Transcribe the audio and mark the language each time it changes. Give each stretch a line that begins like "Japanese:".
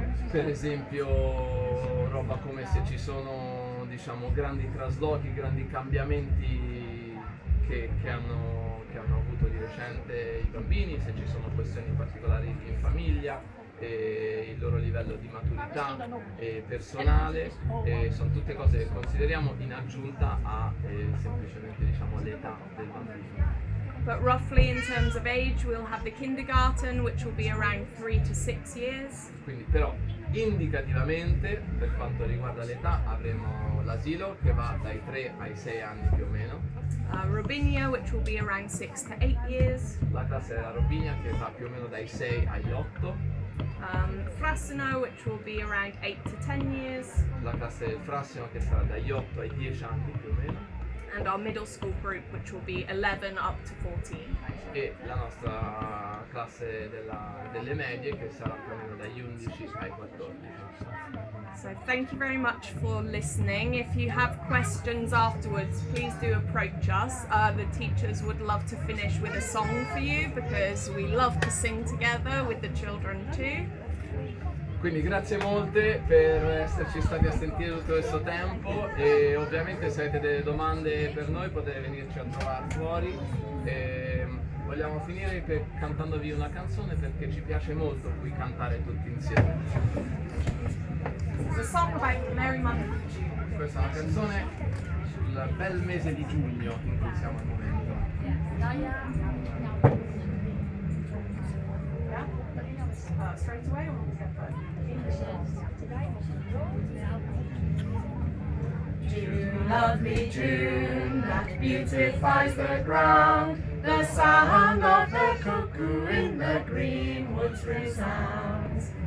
Italian: per esempio roba come se ci sono grandi traslochi, grandi cambiamenti che hanno avuto di recente i bambini, se ci sono questioni particolari in famiglia, il loro livello di maturità personale, sono tutte cose che consideriamo in aggiunta a semplicemente l'età del bambino.
English: But roughly in terms of age, we'll have the kindergarten, which will be around 3 to 6 years.
Italian: Quindi però indicativamente, per quanto riguarda l'età, avremo l'asilo che va dai 3 ai 6 anni più o meno.
English: Robinia, which will be around 6 to 8 years.
Italian: La classe della Robinia che va più o meno dai 6 agli 8.
English: Frasino, which will be around 8 to 10 years.
Italian: La classe del Frassino che sarà dagli 8 ai 10 anni più o meno.
English: And our middle school group, which will be 11 up to 14.
Italian: E la nostra classe delle medie che sarà più o meno dagli 11 ai 14.
English: So thank you very much for listening. If you have questions afterwards, please do approach us. The teachers would love to finish with a song for you because we love to sing together with the children too.
Italian: Quindi grazie molte per esserci stati a sentire tutto questo tempo, e ovviamente se avete delle domande per noi potete venirci a trovare fuori. Vogliamo finire cantandovi una canzone perché ci piace molto qui cantare tutti insieme.
English: It's a song about Merry Month of June.
Italian: Questa è una canzone sul bel mese di giugno in cui siamo al momento.
English: Straight away or June, lovely June, that beautifies the ground. The sound of the cuckoo in the green woods resounds.